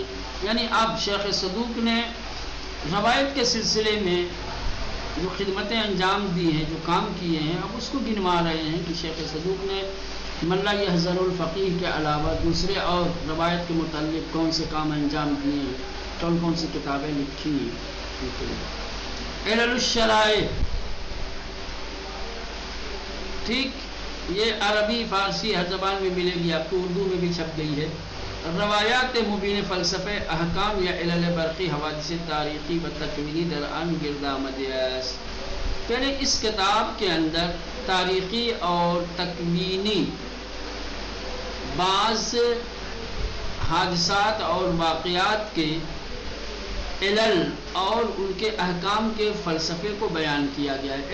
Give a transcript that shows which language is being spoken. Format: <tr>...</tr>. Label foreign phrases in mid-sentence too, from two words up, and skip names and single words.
<ur>یعنی اب شیخ صدوق نے روایت کے سلسلے میں جو خدمتیں انجام دی ہیں، جو کام کیے ہیں، اب اس کو گنوا رہے ہیں کہ شیخ صدوق نے ملا یحذر الفقیہ کے علاوہ دوسرے اور روایت کے متعلق کون سے کام انجام دیے ہیں، کون کون سی کتابیں لکھی ہیں. علل الشرائع، ٹھیک، یہ عربی فارسی ہر زبان میں ملے گی آپ کو، اردو میں بھی چھپ گئی ہے.</ur> <fa>روایات مبین فلسفہ احکام یا علل برقی حوادث تاریخی و تکوینی درآن گردآمد است.</fa> <ur>یعنی اس کتاب کے اندر تاریخی اور تکوینی بعض حادثات اور واقعات کے علل اور ان کے احکام کے فلسفے کو بیان کیا گیا ہے.</ur>